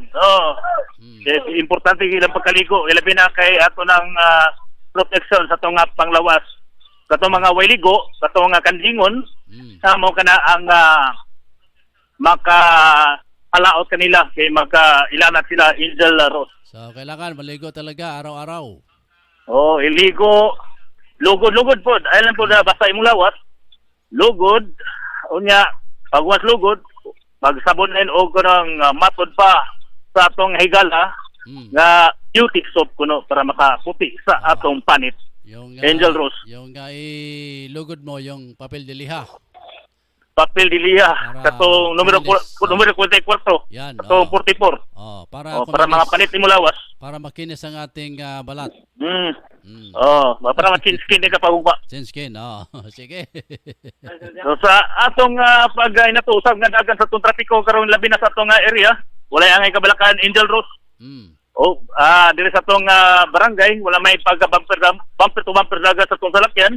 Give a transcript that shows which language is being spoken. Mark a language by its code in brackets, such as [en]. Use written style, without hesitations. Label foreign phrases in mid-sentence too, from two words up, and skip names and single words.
[ceb] Importante ilang pagkaligo ilabi na kay ato ng protection sa atong panglawas. Katong mga wayligo, katong kandingon, mo kana ang maka-alaot kanila kay maka-ilanat sila Angel Rose. [tl] So kailangan maligo talaga araw-araw. [ceb] Iligo, lugod po. Alam po na basta imong lawas, lugod, unya, pagwas lugod, pagsabon og kanang matod pa sa atong higala, nga [en] beauty soap [ceb] kuno para makaputi sa atong panit. [tl] Yung Angel Rose. Yung ilugod mo yung papel de liha. [ceb] Papel de liha. Katong numero 44. [tl] Yan. [ceb] Katong 44. Para mga panit mo lawas. [tl] Para makinis ang ating balat. [ceb] Para ma-skin ka pagugba. Skin, sige. So sa atong pag inatusag nga dagan sa atong trapiko karon labi na sa atong area, wala ang kabalakan Angel Rose. Dire sa atong barangay wala may [en] bumper to bumper [ceb] dagat sa atong salakyan.